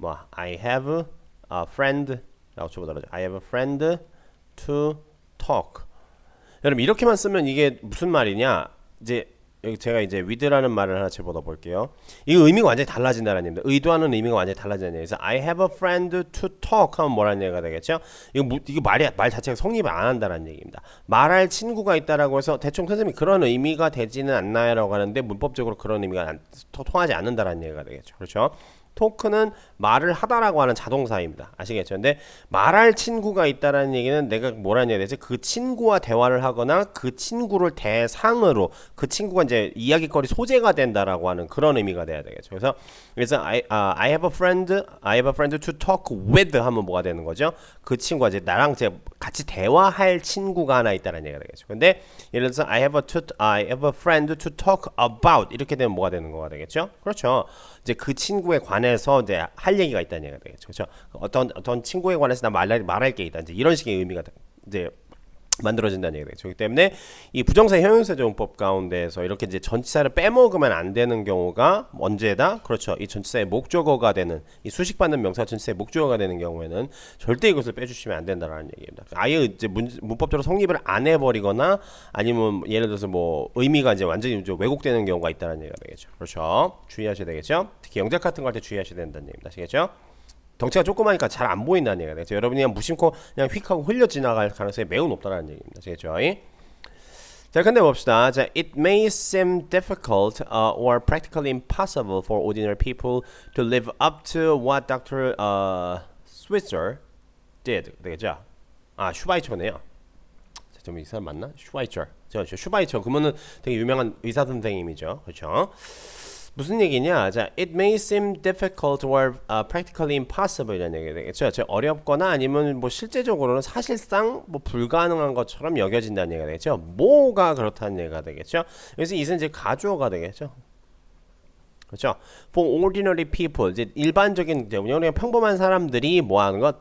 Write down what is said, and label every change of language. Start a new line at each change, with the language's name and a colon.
English: I have a friend
Korean: 라고 쳐보도록 하죠.
English: I have a friend to talk.
Korean: 여러분 이렇게만 쓰면 이게 무슨 말이냐? 이제 여기 제가 이제 with라는 말을 하나 집어넣어 볼게요. 이 의미가 완전히 달라진다는 얘기입니다. 의도하는 의미가 완전히 달라진다는 얘기에서
English: I have a friend to talk
Korean: 하면 뭐라는 얘기가 되겠죠? 이거 말 자체가 성립을 안 한다는 얘기입니다. 말할 친구가 있다라고 해서 대충 선생님이 그런 의미가 되지는 않나요라고 하는데 문법적으로 그런 의미가 통하지 않는다는 얘기가 되겠죠. 그렇죠? 토크는 말을 하다라고 하는 자동사입니다. 아시겠죠? 근데 말할 친구가 있다라는 얘기는 내가 뭐라는 얘기가 되지? 그 친구와 대화를 하거나 그 친구를 대상으로 그 친구가 이제 이야기거리 소재가 된다라고 하는 그런 의미가 돼야 되겠죠. 그래서
English: I have a friend to talk with
Korean: 하면 뭐가 되는 거죠? 그 친구가 이제 나랑 이제 같이 대화할 친구가 하나 있다라는 얘기가 되겠죠. 근데 예를 들어서
English: I have a friend to talk about
Korean: 이렇게 되면 뭐가 되는 거가 되겠죠? 그렇죠. 이제 그 친구에 관해서 이제 할 얘기가 있다는 얘기가 되겠죠. 그렇죠? 어떤 친구에 관해서 나 말할 게 있다. 이제 이런 식의 의미가 이제 만들어진다는 얘기가 되죠. 그렇기 때문에 이 부정사 형용사 정법 가운데에서 이렇게 이제 전치사를 빼먹으면 안 되는 경우가 언제다? 그렇죠. 이 전치사의 목적어가 되는 이 수식받는 명사 전치사의 목적어가 되는 경우에는 절대 이것을 빼주시면 안 된다라는 얘기입니다. 아예 이제 문법적으로 성립을 안 해버리거나 아니면 예를 들어서 뭐 의미가 이제 완전히 이제 왜곡되는 경우가 있다는 얘기가 되겠죠. 그렇죠. 주의하셔야 되겠죠. 특히 영작 같은 거 할 때 주의하셔야 된다는 얘기입니다. 아시겠죠? 덩치가 조그마니까 잘 안 보인다는 얘기가 되죠. 여러분이 그냥 무심코 그냥 휙하고 흘려 지나갈 가능성이 매우 높다는 얘기입니다. 아시겠죠? 자, 근데 봅시다.
English: 자, it may seem difficult or practically impossible for ordinary people to live up to what Dr. Switzer did.
Korean: 되겠죠? 슈바이처네요. 좀 이 사람 맞나? 슈바이처. 슈바이처. 그러면은 되게 유명한 의사 선생님이죠. 그렇죠? 무슨 얘기냐?
English: 자, it may seem difficult or practically impossible
Korean: 이라는 얘기가 되겠죠. 어렵거나 아니면 뭐 실제적으로는 사실상 뭐 불가능한 것처럼 여겨진다는 얘기가 되겠죠. 뭐가 그렇다는 얘기가 되겠죠. 그래서 이것은 이제 가주어가 되겠죠. 그렇죠?
English: For ordinary people
Korean: 이제 일반적인 우리가 평범한 사람들이 뭐 하는 거?